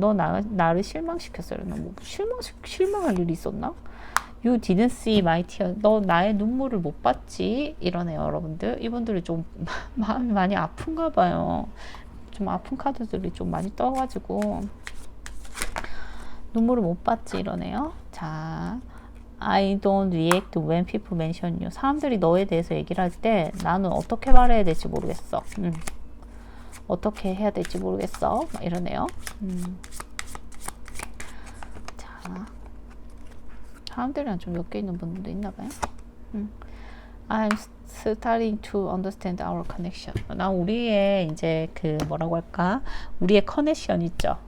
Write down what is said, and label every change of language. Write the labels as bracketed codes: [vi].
[ko] 너 나를 실망시켰어요. 뭐 실망할 일이 있었나? [en] You didn't see my tear. [ko] 너 나의 눈물을 못 봤지? 이러네요, 여러분들. 이분들이 좀 마음이 많이 아픈가 봐요. 좀 아픈 카드들이 좀 많이 떠가지고 눈물을 못 봤지? 이러네요. [en] 자, I don't react when people mention you. [ko] 사람들이 너에 대해서 얘기를 할 때 나는 어떻게 말해야 될지 모르겠어. 어떻게 해야 될지 모르겠어. 막 이러네요. 자. 사람들이랑 좀 엮여 있는 분들도 있나 봐요. [en] I'm starting to understand our connection. [ko] 난 우리의 이제 그 뭐라고 할까? 우리의 커넥션 있죠.